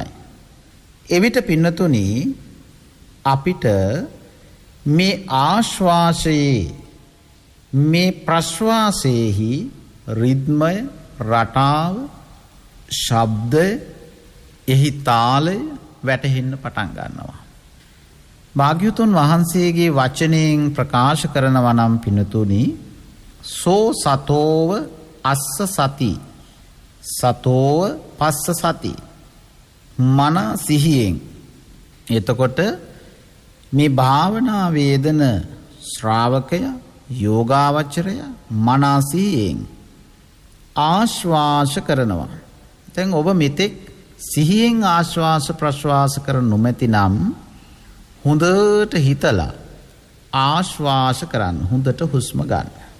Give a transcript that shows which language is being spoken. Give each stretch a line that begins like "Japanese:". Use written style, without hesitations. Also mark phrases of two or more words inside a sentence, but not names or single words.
Sinhala: එවිට පින්නතුනි, අපිට මේ ආශ්වාසයේ මේ ප්‍රශ්වාසයේහි රිද්මය, රටාව, ශබ්දය, එහි තාලය වැටහෙන්න පටන් ගන්නවා. භාග්‍යවතුන් වහන්සේගේ වචනයෙන් ප්‍රකාශ කරනවා නම් පින්නතුනි,
Pali: සෝ සතෝව අස්ස සති සතෝව පස්ස සති,
Sinhala: මන සිහියෙන්. එතකොට මේ භාවනා වේදන ශ්‍රාවකය යෝගාවචරය මන සිහියෙන් ආශ්වාස කරනවා. දැන් ඔබ මෙතෙක් සිහියෙන් ආශ්වාස ප්‍රශ්වාස කර නොමැති නම් හොඳට හිතලා ආශ්වාස කරන්න, හොඳට හුස්ම ගන්න.